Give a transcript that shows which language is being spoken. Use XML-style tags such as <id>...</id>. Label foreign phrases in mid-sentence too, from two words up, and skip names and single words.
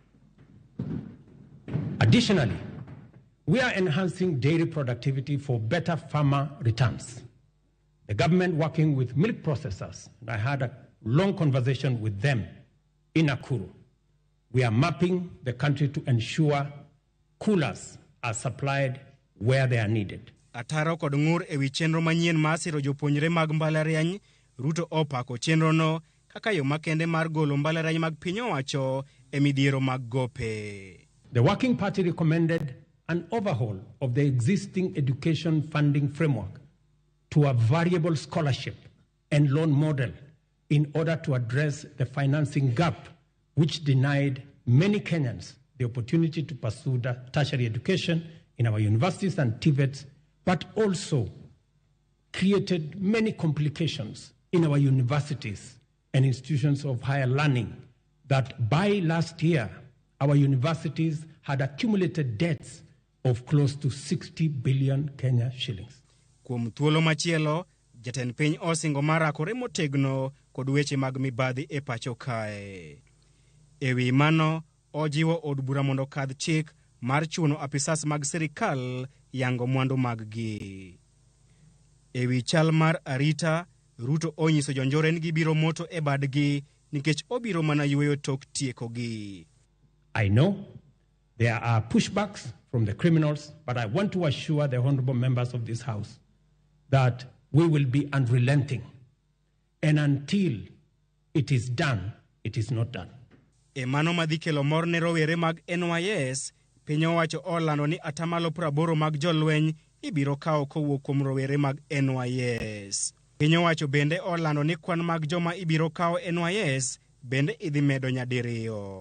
<en>Additionally, we are enhancing dairy productivity for better farmer returns. The government working with milk processors, and I had a long conversation with them in Nakuru. We are mapping the country to ensure coolers are supplied where they are needed.</en> <luo>Ataro kod ngur ewi chenro manyien ma siro jopuonjre mag mbalariany, Ruto opako chenro no kaka yo makende mar golo mbalariany mag piny owacho e midhiero mag gope.</luo> <en>The Working Party recommended an overhaul of the existing education funding framework to a variable scholarship and loan model in order to address the financing gap which denied many Kenyans the opportunity to pursue tertiary education in our universities and TVETs, but also created many complications in our universities and institutions of higher learning that by last year, our universities had accumulated debts of close to 60 billion Kenya shillings.</en> <luo>Kuom thuolo machielo, jatend piny osingo marakore motegno kod weche mag mibadhi e pacho kae. Ewi mano, ojiwo od bura mondo kadh chik mar chuno apisas mag sirikal yango mwandu mag gi. Ewi chal mar arita, Ruto onyiso jonjore ni gibiro moto e badgi nikech obiro mana yueyo tok tieko gi.</luo> <en>I know there are pushbacks from the criminals, but I want to assure the honorable members of this House that we will be unrelenting. And until it is done, it is not done.</en> <luo>E mano madhi kelo mor ne rowere mag NYS, piny owacho olando ni atamalo 80 mag jolweny ibiro kawo kowuok kuom rowere mag NYS. Piny owacho bende olando ni kwan mag joma ibiro kawo NYS bende idhi medo nyadiriyo.</luo>